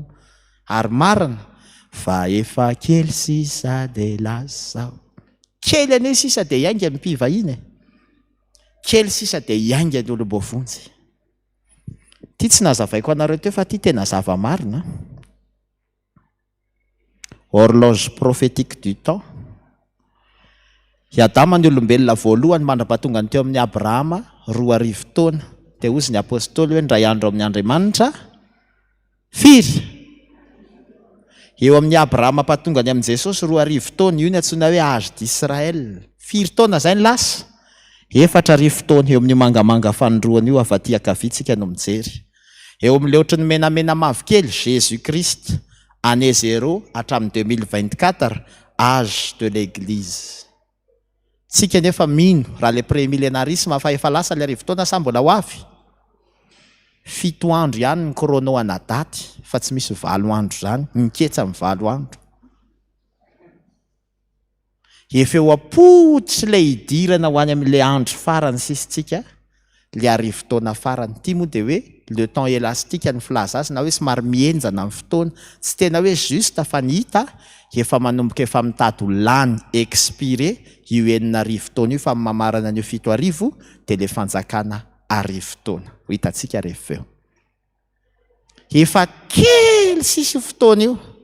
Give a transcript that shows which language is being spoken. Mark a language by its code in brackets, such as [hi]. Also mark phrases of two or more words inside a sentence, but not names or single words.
[mg] Ary marina fa efa kely sisa dia lasa. Kely ane sisa dia iainga mipivahiny. Kely sisa dia iainga ny olom-bovonjy. Ty tsy nazavaiko anareo teo fa ty tena zava-marina. [fr] Horloge prophétique du temps. [mg] I Adama ny olombelona voalohany mandrapatonga ny teo amin'ny Abrahama 2,000 taona. Dia ozy ny apôstôly hoe ndray andro amin'ny Andriamanitra firy eo amin'ny Abrahama patongany amin'i Jesosy 4 taona io ny antsoina hoe [fr] âge d'Israël. [mg] 4 taona zay ny lasa. 4 taona eo amin'ny mangamanga fanondroana io afaty akavitsika no mijery. Eo amin'ilay ohatry ny menamena mavokely Jésus Christ année 0 hatramin'ny 2024 [fr] âge de l'église. [mg] Tsika nefa mino raha [fr] le pré-millénarisme [mg] fa efa lasa le 4 taona sa mbola ho avy. 7 andro ihany ny chrono anadaty fa tsy misy 4 andro zany, niketsa amin'ny 4 andro. Efa eo apotsy ilay idirana ho any amin'ilay andro farany sisitsika, le 4 taona farany. Ty moa dia hoe [fr] le temps élastique [mg] ny filaza azy, na hoe somary mienjana amin'ny fotoana, tsy tena hoe juste fa ny hita efa manomboka efa mitady ho lany expiré io 4 taona io fa mamarana an'io 7 arivo dia le fanjakana 4 taona. Ho hitantsika rehefa eo. Efa kely sisy fotoana io.